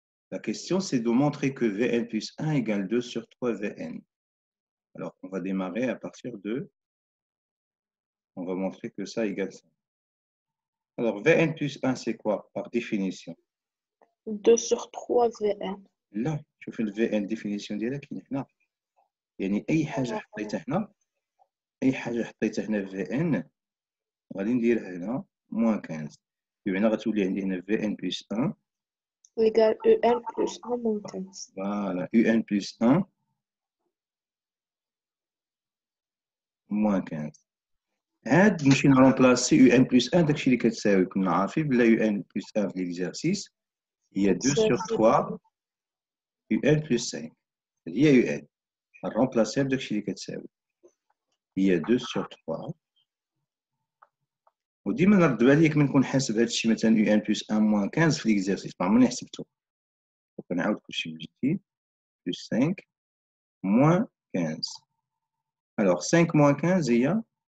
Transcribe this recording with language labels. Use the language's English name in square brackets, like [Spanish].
[French] La question, c'est de montrer que Vn plus 1 égale 2 sur 3 Vn. Alors, on va démarrer à partir de... On va montrer que ça égale ça. Alors, Vn plus 1, c'est quoi, par définition? 2 sur 3 Vn. [Arabic] لا، شوف ال Vn définition ديالها كاين هنا. يعني أي حاجة حطيتها هنا، أي حاجة حطيتها هنا في Vn غادي نديرها هنا moins 15. بمعنى غتولي عندي هنا Vn plus 1 [French] égale UN plus 1 moins 15. Voilà, Un plus 1 moins 15. [Arabic] عاد نمشي نرومبلاسي Un plus 1 داكشي اللي كتساوي كنا عارفين بلا Un plus 1 في ليكزارسيس هي [French] 2 sur 3 Un plus 5. [Arabic] هي Un نرومبلاسيها بداكشي اللي كتساوي هي 2 sur 3 وديما نرد بالك من نكون حاسب هادشي مثلا Un plus 1 moins 15 في ليكزارسيس ما عمرني حسبته وكنعاود كلشي من جديد plus 5 moins 15. [French] Alors 5 moins 15 هي